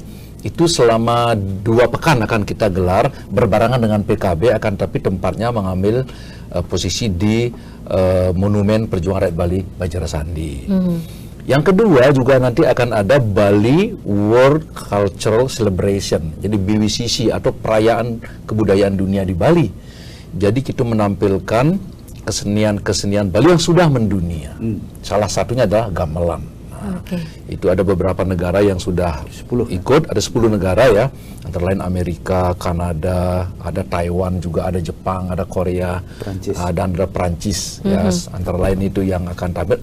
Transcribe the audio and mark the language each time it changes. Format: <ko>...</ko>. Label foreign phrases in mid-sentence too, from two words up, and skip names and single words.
<id>Itu selama 2 pekan akan kita gelar berbarengan dengan PKB, akan tapi tempatnya mengambil posisi di Monumen Perjuangan Rakyat Bali Bajrasandi. Yang kedua juga nanti akan ada Bali World Cultural Celebration, jadi BWCC atau Perayaan Kebudayaan Dunia di Bali. Jadi kita menampilkan kesenian-kesenian Bali yang sudah mendunia. Salah satunya adalah gamelan. Nah, itu ada beberapa negara yang sudah ikut, ada 10 negara ya, antara lain Amerika, Kanada, ada Taiwan juga, ada Jepang, ada Korea, dan ada Perancis, ya, antara lain itu yang akan tampil.</id>